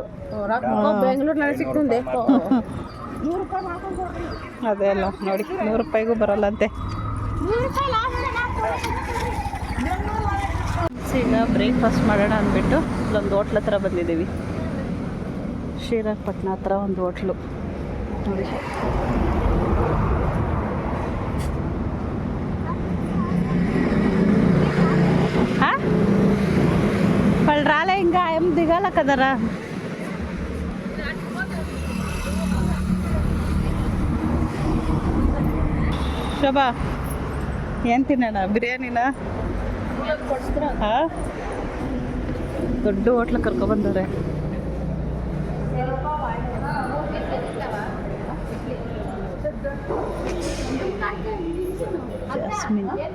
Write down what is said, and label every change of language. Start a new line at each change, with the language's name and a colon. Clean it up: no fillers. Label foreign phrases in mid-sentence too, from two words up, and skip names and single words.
Kannada: ಬೆಂಗಳೂರಿನಲ್ಲಿ ಸಿಗ್ತಂದೆ 100 ರೂಪಾಯಿ ಮಾಡ್ಕೊಂಡು ಕೊಡ್ರಿ. ಅದೇ ಅಲ್ಲ ನೋಡಿ, 100 ರೂಪಾಯಿಗೂ ಬರಲ್ಲಂತೆ. ಈಗ ಬ್ರೇಕ್ಫಾಸ್ಟ್ ಮಾಡೋಣ ಅಂದ್ಬಿಟ್ಟು ಇಲ್ಲೊಂದು ಹೋಟ್ಲ್ ಹತ್ರ ಬಂದಿದ್ದೀವಿ. ಶ್ರೀರಂಗಪಟ್ಟಣ ಹತ್ರ ಒಂದು ಹೋಟ್ಲು ನೋಡಿ.
Telugu: వాళ్ళు రాలే ఇంకా ఏం దిగాల కదరా.
Kannada: ಶೋಭಾ ಏನು ತಿನ್ನೋಣ? ಬಿರಿಯಾನಿನ? ದೊಡ್ಡ ಹೋಟ್ಲ ಕರ್ಕೊಬಂದವ್ರೆ. ಜಾಸ್ಮಿನ್